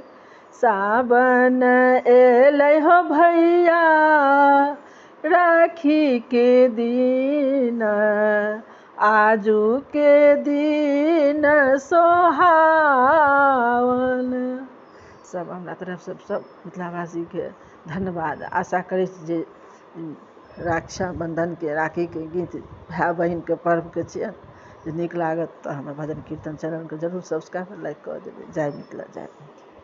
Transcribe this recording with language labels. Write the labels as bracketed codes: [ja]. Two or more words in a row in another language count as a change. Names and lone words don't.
[mai] सावन एलै हो भैया राखी के दिन, आजू के दिन सोहावन। सब हमरा तरफ से सब मिथिलावासी के धन्यवाद। आशा करै छी जे रक्षाबंधन के राखी के गीत भाय बहिन के पर्व के छियनि, जे नीक लागत तऽ हमर भजन कीर्तन चैनल के जरूर [en] subscribe like [mai] कऽ देबै। जय मिथिला जय।